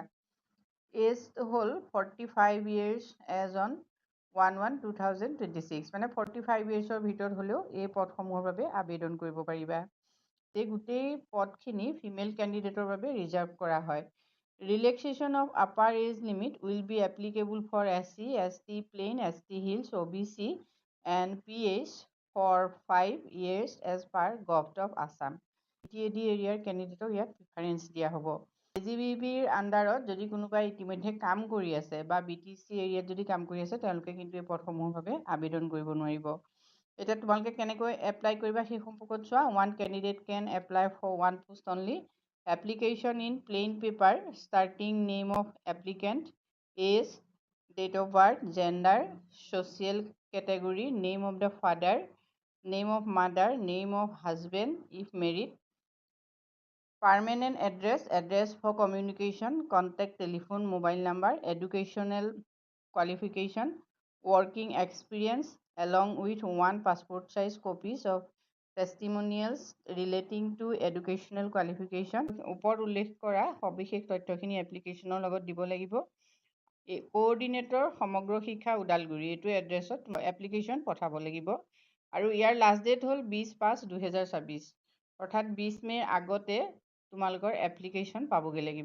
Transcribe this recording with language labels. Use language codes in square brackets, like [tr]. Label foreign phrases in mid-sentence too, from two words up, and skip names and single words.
[as] এজ হ'ল [en] 45 years age on [as] 1/1/2026, মানে 45 yearsৰ ভিতৰত হ'লেও এই পদসমূহৰ বাবে আবেদন কৰিব পাৰিবা। এই গোটেই পদখিনি [en] female candidate [as] বাবে ৰিজাৰ্ভ কৰা হয়। [en] relaxation of upper age limit will be applicable for SC, ST, প্লেইন, ST হিলছ, OBC and PH for 5 years as per Govt of Assam। [as] TAD [en] area candidate [as] ইয়াত প্ৰিফাৰেঞ্চ দিয়া হ'ব। AGBBৰ আণ্ডাৰত যদি কোনোবাই ইতিমধ্যে কাম কৰি আছে বা BTC এৰিয়াত যদি কাম কৰি আছে তেওঁলোকে কিন্তু এই পদসমূহৰ বাবে আবেদন কৰিব নোৱাৰিব। এতিয়া তোমালোকে কেনেকৈ এপ্লাই কৰিবা সেই সম্পৰ্কত চোৱা। [en] One candidate can apply for one post only. Application in plain paper starting name of applicant, age, date of birth, gender, social category, name of the father, name of mother, name of husband if married, permanent address, address for communication, contact telephone, mobile number, educational qualification, working experience along with one passport size copies of testimonials relating to educational qualification। [as] ওপৰত উল্লেখ কৰা সবিশেষ তথ্যখিনি এপ্লিকেশ্যনৰ লগত দিব লাগিব। কোঅৰ্ডিনেটৰ সমগ্ৰ শিক্ষা ওদালগুৰি এইটো এড্ৰেছত এপ্লিকেশ্যন পঠাব লাগিব আৰু ইয়াৰ [en] last date [as] হ'ল 20/5/2026, অৰ্থাৎ 20 মে'ৰ আগতে তোমালোকৰ এপ্লিকেশ্যন পাবগৈ লাগিব।